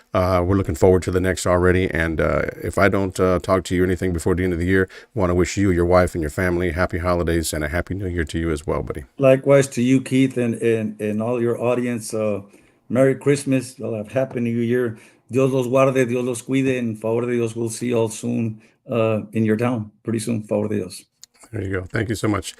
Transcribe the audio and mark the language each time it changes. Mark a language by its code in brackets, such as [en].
[en] We're looking forward to the next already. And if I don't talk to you anything before the end of the year, I want to wish you, your wife, and your family happy holidays and a happy new year to you as well, buddy. Likewise to you, Keith, and all your audience. Merry Christmas. You'll have Happy New Year. [es] Dios los guarde, Dios los cuide, [en] and [es] favor de Dios. [en] We'll see you all soon in your town. Pretty soon, [es] favor de Dios. [en] There you go. Thank you so much.